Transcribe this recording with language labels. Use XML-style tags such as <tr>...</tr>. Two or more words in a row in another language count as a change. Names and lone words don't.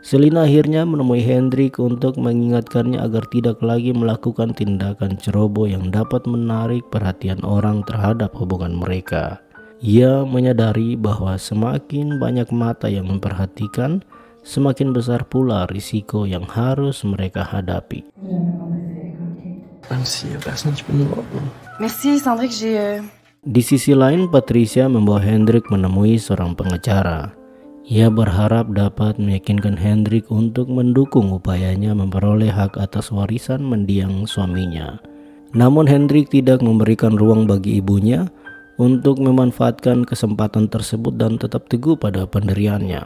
<id>Selina akhirnya menemui Hendrik untuk mengingatkannya agar tidak lagi melakukan tindakan ceroboh yang dapat menarik perhatian orang terhadap hubungan mereka. Ia menyadari bahwa semakin banyak mata yang memperhatikan, semakin besar pula risiko yang harus mereka hadapi.</id> <fr>Même s'il y a personne qui peut nous voir. Merci, Cendric, j'ai...</fr> <id>Di sisi lain, Patricia membawa Hendrik menemui seorang pengacara. Ia berharap dapat meyakinkan Hendrik untuk mendukung upayanya memperoleh hak atas warisan mendiang suaminya. Namun Hendrik tidak memberikan ruang bagi ibunya untuk memanfaatkan kesempatan tersebut dan tetap teguh pada pendiriannya.</id>